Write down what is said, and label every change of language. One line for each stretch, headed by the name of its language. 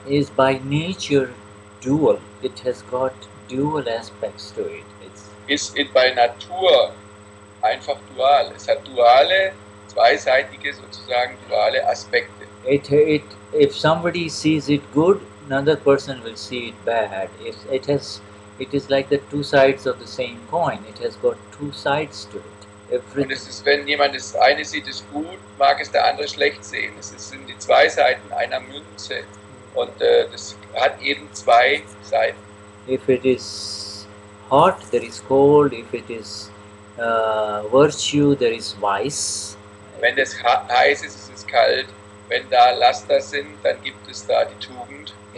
English: is by nature dual. It has got dual aspects to it.
German: Ist bei Natur einfach dual. Es hat duale, zweiseitige sozusagen duale Aspekte.
English: If somebody sees it good, another person will see it bad. It is like the two sides of the same coin. It has got two sides to it.
German: Und es ist, wenn jemand das eine sieht, es gut, mag es der andere schlecht sehen. Es sind die zwei Seiten einer Münze. Und das hat eben zwei Seiten.
English: If it is hot, there is cold. If it is virtue, there is vice.
German: Wenn es heiß ist, ist es kalt. Wenn da Laster sind, dann gibt es da die Tugend.